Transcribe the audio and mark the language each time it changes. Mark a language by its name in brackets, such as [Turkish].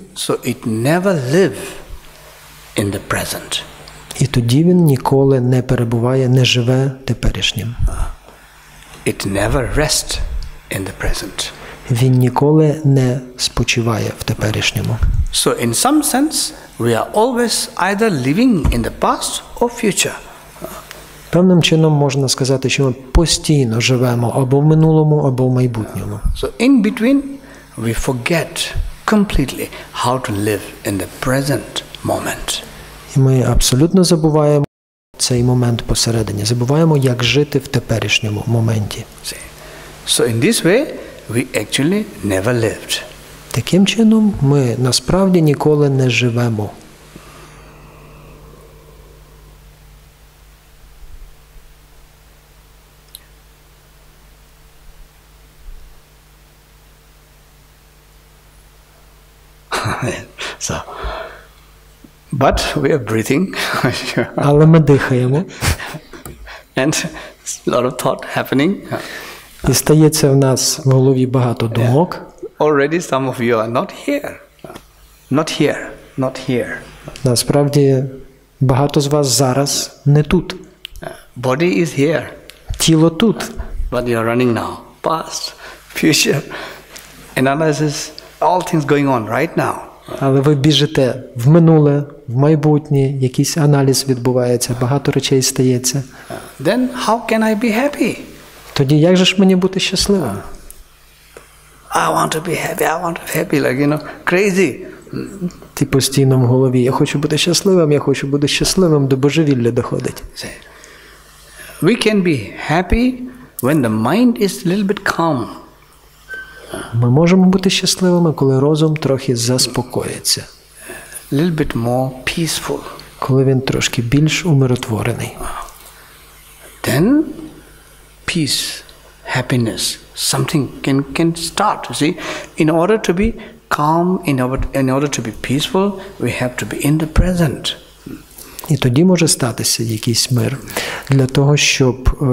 [English] so it never live in the present. [Ukrainian] і тоді він ніколи не перебуває, не живе теперішнім. [English] It never rests in the present. [Ukrainian] Він ніколи не спочиває в теперішньому. [English] So in some sense, we are always either living in the past or future. [Ukrainian] Певним чином можна сказати, що ми постійно живемо або в минулому, або в майбутньому. [English] So in between, we forget completely how to live in the present moment. [Ukrainian] І ми абсолютно забуваємо цей момент посередині, забуваємо, як жити в теперішньому моменті. [English] So in this way, we actually never lived. [Ukrainian] Таким чином, ми насправді ніколи не живемо. [English] So, but we are breathing. [Ukrainian] Але ми дихаємо. [English] And a lot of thought happening. [Ukrainian] І стається в нас в голові багато думок. [English] Already some of you are not here. Not here. Not here. [Ukrainian] Насправді, багато з вас зараз не тут. [English] Body is here. [Ukrainian] Тіло тут. [English] But you are running now. Past, future, analysis, all things going on right now. [Ukrainian] Але ви біжите в минуле, в майбутнє, якийсь аналіз відбувається, багато речей стається. [English] Then how can I be happy? [Ukrainian] Тоді як же ж мені бути щасливим? [English] I want to be happy, I want to be happy, like, crazy. [Ukrainian] Ти постійно в голові, я хочу бути щасливим, до божевілля доходить. [English] We can be happy when the mind is a little bit calm. [Ukrainian] Ми можемо бути щасливими, коли розум трохи заспокоїться. [English] A little bit more peaceful. [Ukrainian] Коли він трошки більш умиротворений. [English] Then peace, happiness, something can start. You see, in order to be calm, in order to be peaceful, we have to be in the present. [Ukrainian] І тоді може статися якийсь мир. Для того, щоб